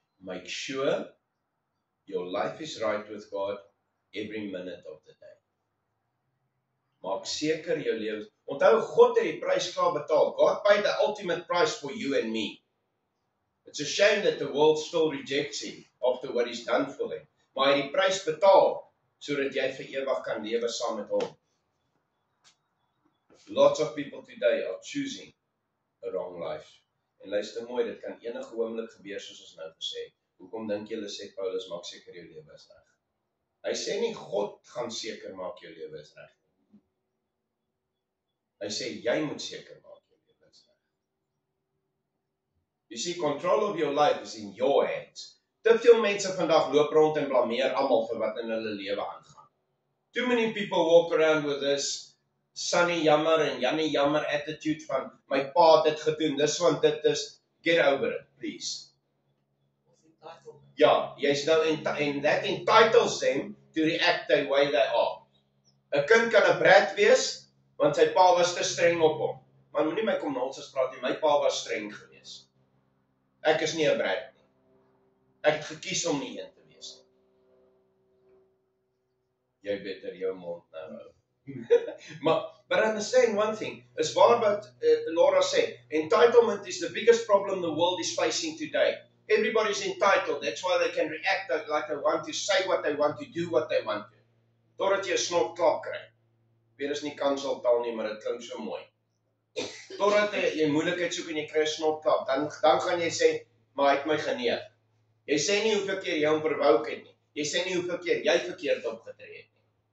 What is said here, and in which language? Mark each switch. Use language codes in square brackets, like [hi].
[en] Make sure your life is right with God every minute of the day. [af] Maak seker jou lewe. Onthou, God het die prys klaar betaal. [en] God paid the ultimate price for you and me. It's a shame that the world still rejects him after what he's done for them. [af] Maar hy het die prys betaal sodat jy vir ewig kan lewe saam met hom. [en] Lots of people today are choosing a wrong life. [af] En luister mooi, dit kan enige oomblik gebeur soos ons nou gesê. Hoekom dink julle sê Paulus maak seker jou lewe is reg? Hy sê nie God gaan seker maak jou lewe is reg. Hy sê jy moet seker maak jou lewe is reg. [en] You see, control of your life is in your hands. [af] Te veel mense vandag loop rond en blameer almal vir wat in hulle lewe aangaan. [en] Too many people walk around with this [af] Sunny jammer en Jannie jammer attitude van my pa het dit gedoen, dis want dit is, [en] get over it, please. [af] Ja, jy's nou [en] and that entitles them to react the way they are. [af] 'n Kind kan 'n brat wees, want sy pa was te streng op hom. Maar moenie my kom nonsens praat nie, my pa was streng gewees. Ek is nie 'n brat nie. Ek het gekies om nie een te wees nie. Jy beter jou mond nou hou. [en] But understand one thing, [af] is waar wat [en] Laura said, entitlement is the biggest problem the world is facing today. Everybody's entitled, that's why they can react like they want to, say what they want to, do what they want to. [af] Totdat jy 'n snotklap kry. Weer is nie kanseltaal nie, maar dit klink so mooi. Totdat jy moeilikheid soek en jy kry 'n snotklap, dan gaan jy sê, maar hy het my geneig. Jy sê nie hoeveel keer jy hom verwouk het nie. Jy sê nie hoeveel keer jy verkeerd opgetree het nie.